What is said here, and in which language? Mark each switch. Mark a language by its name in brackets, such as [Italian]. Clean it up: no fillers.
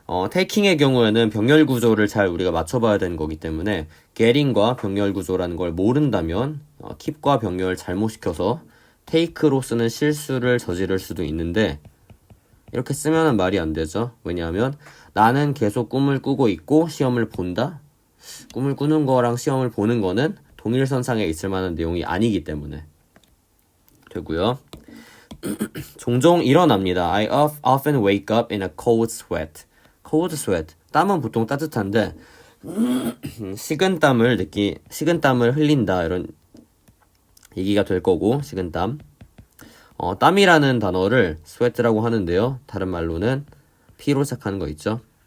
[Korean] taking의 경우에는 병렬 구조를 잘 우리가 맞춰봐야 되는 거기 때문에 getting과 병렬 구조라는 걸 모른다면 keep과 병렬 잘못 시켜서 take로 쓰는 실수를 저지를 수도 있는데, 이렇게 쓰면은 말이 안 되죠. 왜냐하면 나는 계속 꿈을 꾸고 있고 시험을 본다? 꿈을 꾸는 거랑 시험을 보는 거는 동일선상에 있을 만한 내용이 아니기 때문에 되고요. 종종 일어납니다. [English] I often wake up in a cold sweat. cold sweat. [Korean] 땀은 보통 따뜻한데 식은땀을 흘린다 이런 얘기가 될 거고, 식은땀. 땀이라는 단어를 sweat라고 하는데요. 다른 말로는 P로 시작하는 거 있죠.